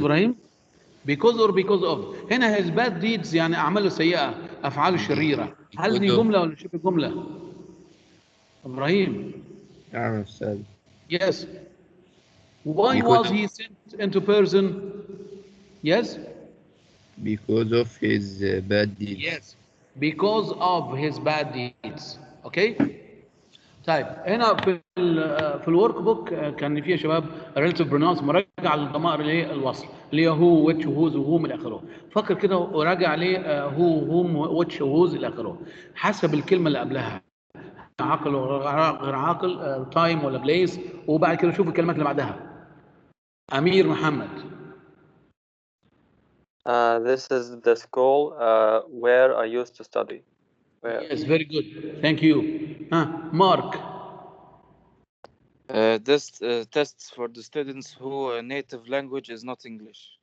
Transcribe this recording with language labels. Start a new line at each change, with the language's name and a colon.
English: إبراهيم because or because of.
Arabic: هنا
English: his bad deeds
Arabic: يعني أعماله سيئة، أفعاله شريرة. هل دي جملة ولا شبه جملة؟ إبراهيم. نعم أستاذ.
English: Yes. Why was he sent into prison? Yes. Because of his bad deeds. Yes. Because of his bad deeds. Okay.
Arabic: طيب هنا في الورك بوك كان فيه يا شباب relative pronouns مراجعه للضمائر اللي هي الوصل اللي هي هو ويتش وهوز وهوم الى اخره. فكر كده وراجع عليه هو هوم ويتش وهوز الى اخره حسب الكلمه اللي قبلها عاقل غير عاقل تايم ولا بليس، وبعد كده شوف الكلمات اللي بعدها. امير محمد.
English: This is the school where I used to study. Where? Yes, very good. Thank you. Mark. This tests for the students who native language is not English.